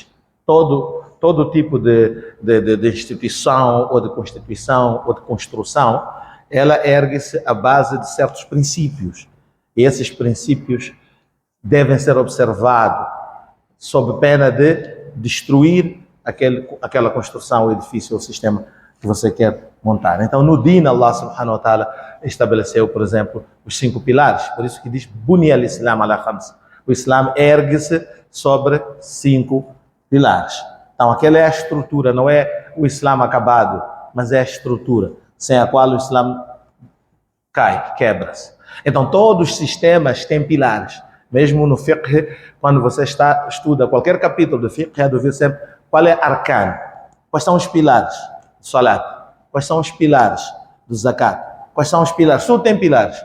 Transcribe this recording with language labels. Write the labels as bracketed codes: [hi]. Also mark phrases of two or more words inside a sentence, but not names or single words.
[pt] Todo tipo de instituição, ou de constituição, ou de construção, ela ergue-se à base de certos princípios. E esses princípios devem ser observados sob pena de destruir aquela construção, o edifício ou sistema que você quer montar. Então, no Din, Allah [ar] سبحانه وتعالى [pt] estabeleceu, por exemplo, os 5 pilares. Por isso que diz, [ar] بني الإسلام على خمس. [pt] O Islã ergue-se sobre 5 pilares. Então, aquela é a estrutura, não é o Islã acabado, mas é a estrutura, sem a qual o Islã cai, quebra-se. Então, todos os sistemas têm pilares. Mesmo no fiqh, quando você estuda qualquer capítulo do fiqh, é de ver sempre qual é arcan, quais são os pilares do salat, quais são os pilares do zakat, quais são os pilares, tudo tem pilares.